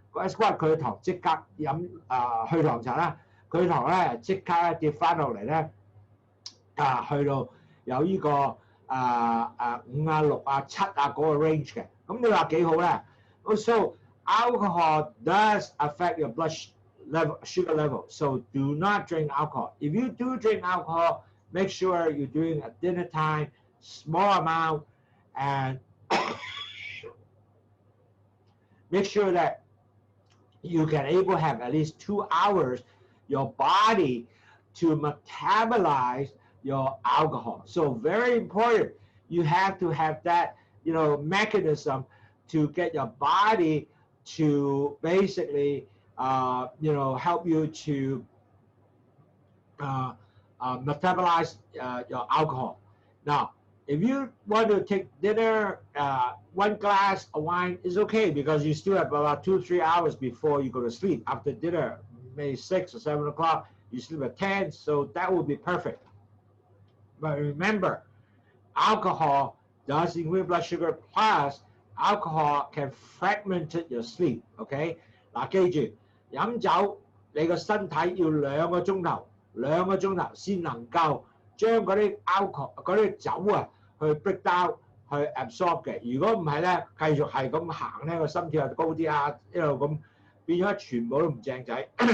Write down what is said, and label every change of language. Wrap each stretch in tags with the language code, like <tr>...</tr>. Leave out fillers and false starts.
<zh>佢嘅糖即刻飲去糖茶啦，佢糖咧即刻跌翻落嚟咧，去到有呢個5啊、6啊、7啊嗰個 range 嘅，咁你話幾好咧 ？</zh> <en>So alcohol does affect your blood sugar level, so do not drink alcohol. If you do drink alcohol, make sure you're doing at dinner time, small amount, and make sure that you can able have at least 2 hours your body to metabolize your alcohol. So very important. You have to have that, mechanism to get your body to basically, help you to metabolize your alcohol. Now, if you want to take dinner, 1 glass of wine is okay because you still have about 2-3 hours before you go to sleep. After dinner, maybe 6 or 7 o'clock, you sleep at 10, so that would be perfect. But remember, alcohol does increase blood sugar, plus alcohol can fragment your sleep.</en> <zh>OK， 嗱，記住飲酒，你個身體要2個鐘頭先能夠將嗰啲 alcohol 嗰啲酒啊去 break down 去 absorb 嘅。如果唔係咧，繼續係咁行咧，個心跳又高啲啊，一路咁變咗全部都唔正仔。</zh>